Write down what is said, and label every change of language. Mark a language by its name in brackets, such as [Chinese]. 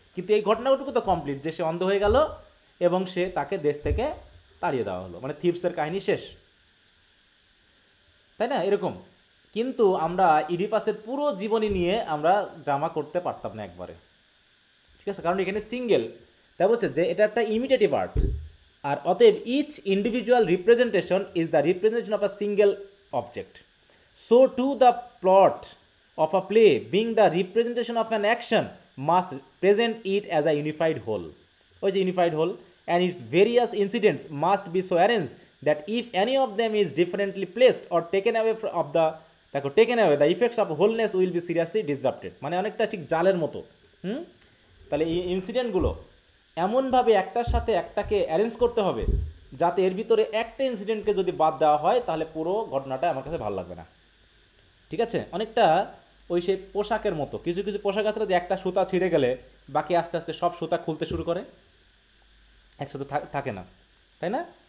[Bangla] কিন্তু এই ঘটনাটুকু তো কমপ্লিট, যে সে অন্ধ হয়ে গেল এবং সে তাকে দেশ থেকে তাড়িয়ে দেওয়া হলো, মানে থিপসের কাহিনী শেষ, তাই না? এরকম। কিন্তু আমরা ইডিপাসের পুরো জীবনী নিয়ে আমরা ড্রামা করতে পারতাম না একবারে, ঠিক আছে, কারণ এখানে সিঙ্গেল, তাই বলছে যে এটা একটা ইমিটেটিভ আর্ট, আর অতএব [English] Each individual representation is the representation of a single object. So to the plot of a play being the representation of an action must present it as a unified whole, [Bangla] ওই যে [English] unified whole, and its various incidents must be so arranged that if any of them is differently placed or taken away of the taken away, the effects of wholeness will be seriously disrupted। [Bangla] মানে অনেকটা ঠিক জালের মতো। তাহলে এই ইনসিডেন্টগুলো এমনভাবে একটার সাথে একটাকে অ্যারেঞ্জ করতে হবে যাতে এর ভিতরে একটা ইনসিডেন্টকে যদি বাদ দেওয়া হয় তাহলে পুরো ঘটনাটা আমার কাছে ভালো লাগবে না, ঠিক আছে? অনেকটা ওই সেই পোশাকের মতো, কিছু কিছু পোশাক আছে যে একটা সুতা ছিঁড়ে গেলে বাকি আস্তে আস্তে সব সুতা খুলতে শুরু করে, একসাথে থাকে না, তাই না?